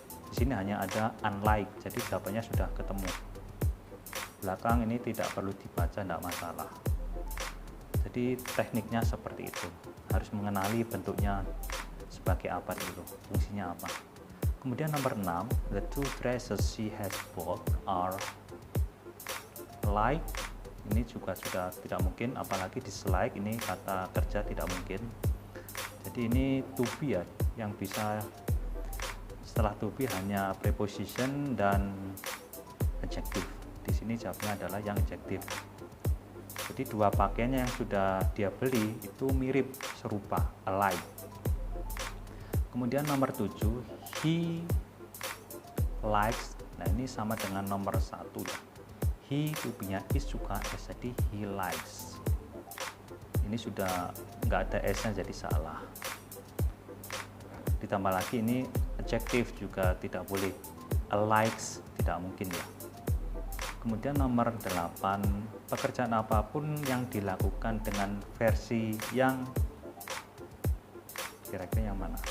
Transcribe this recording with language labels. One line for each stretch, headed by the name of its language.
Indonesian: Di sini hanya ada unlike, jadi jawabannya sudah ketemu. Belakang ini tidak perlu dibaca, tidak masalah. Jadi tekniknya seperti itu, harus mengenali bentuknya sebagai apa dulu, fungsinya apa. Kemudian nomor 6,
English: the two dresses she has bought are like.
Indonesian: Ini juga sudah tidak mungkin, apalagi dislike, ini kata kerja tidak mungkin. Jadi ini to be ya, yang bisa setelah to be hanya preposition dan adjective. Di sini jawabnya adalah yang adjective. Jadi dua pakaiannya yang sudah dia beli itu mirip, serupa, alike. Kemudian nomor 7,
English: he likes.
Indonesian: Nah ini sama dengan nomor 1 ya. He to be-nya is suka, s jadi he likes. Ini sudah nggak ada s-nya jadi salah. Ditambah lagi ini adjective juga tidak boleh, likes tidak mungkin ya. Kemudian nomor 8, pekerjaan apapun yang dilakukan dengan versi yang kira-kira yang mana?